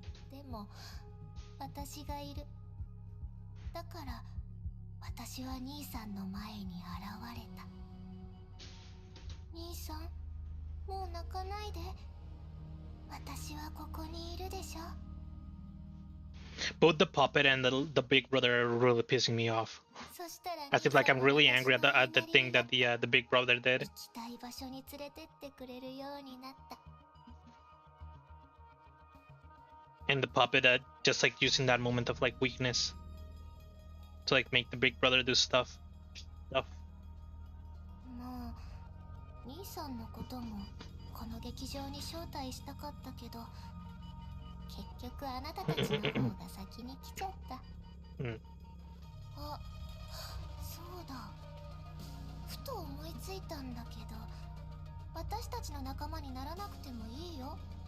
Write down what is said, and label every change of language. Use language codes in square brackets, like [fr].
[ja] でも私がいる。だから私は兄さんの前に現れた。兄さん、もう泣かないで。私はここにいるでしょ。 [en] Both the puppet and the big brother are really pissing me off. As if like I'm really angry at the thing that the big brother did. [ja] 行きたい場所に連れてってくれるようになった。 [en] And the puppet just like using that moment of like weakness to like make the big brother do stuff. [ja] もう兄さんのこともこの劇場に招待したかったけど、結局あなたたちの方が先に来ちゃった。あ、そうだ。ふと思いついたんだけど、私たちの仲間にならなくてもいいよ。